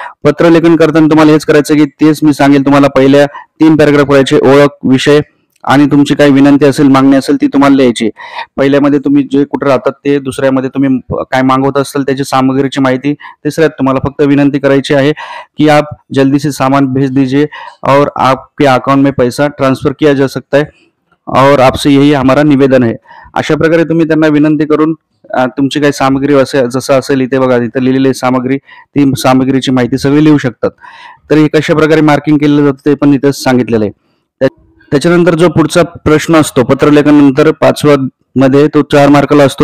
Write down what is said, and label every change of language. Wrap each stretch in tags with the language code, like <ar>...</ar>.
<mr>पत्र लेखन करताना तुम्हाला हेच करायचं की तेच मी सांगेल तुम्हाला. पहिल्या 3 पॅराग्राफ करायचे, ओळख, विषय आणि तुमची काही विनंती असेल, मागणी असेल ती तुम्हाला लिहायची. पहिल्यामध्ये तुम्ही जे कुठे राहतात ते, दुसऱ्यामध्ये तुम्ही काय मागवत असाल त्याची सामग्रीची माहिती, तिसऱ्यात तुम्हाला फक्त विनंती करायची आहे की</mr> <hi>आप जल्दी से सामान भेज दीजिए और आपके अकाउंट में पैसा ट्रांसफर किया जा सकता</hi> <mr>है.</mr> <hi>और आपसे यही हमारा निवेदन है.</hi> <mr>अशा प्रकारे तुम्ही त्यांना विनंती करून तुमची काही सामग्री असेल, जसं असेल इथे बघा, इथे लिहिलेली सामग्री, ती सामग्रीची माहिती सगळी लिहू शकतात. तर हे कशा प्रकारे मार्किंग केलं जातं ते पण इथे सांगितलेलं आहे. त्याच्यानंतर जो पुढचा प्रश्न असतो पत्रलेखन नंतर 5व्या मध्ये, तो 4 मार्काला असतो.</mr>